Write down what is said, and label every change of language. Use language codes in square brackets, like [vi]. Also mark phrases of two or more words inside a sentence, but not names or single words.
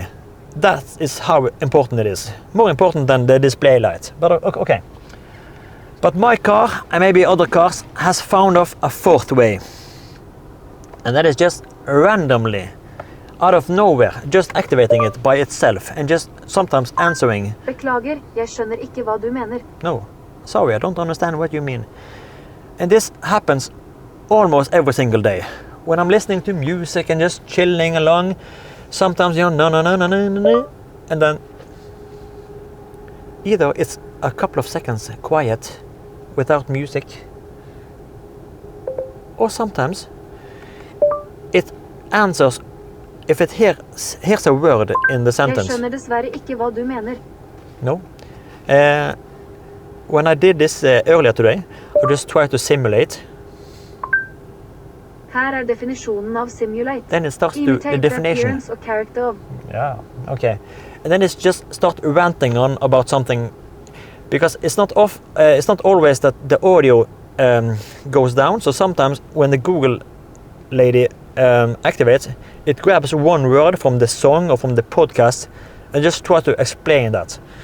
[en] That is how important it is. More important than the display light. But okay. But my car, and maybe other cars, has found off a 4th way. And that is just randomly, out of nowhere, just activating it by itself and just sometimes answering. [no] Beklager, jeg skjønner ikke hva du mener. [en] No, sorry, I don't understand what you mean. And this happens almost every single day. When I'm listening to music and just chilling along, sometimes no, and then either it's a couple of seconds quiet without music, or sometimes it answers if it hears a word in the sentence. [no] Jeg skjønner dessverre ikke hva du mener. [en] No. When I did this earlier today, I just tried to simulate. [no] Her definisjonen av simulate. [en] Then it starts to the definition. Appearance or character of. Yeah, okay. And then it's just start ranting on about something, because it's not always that the audio goes down. So sometimes when the Google lady activates, it grabs one word from the song or from the podcast and just try to explain that.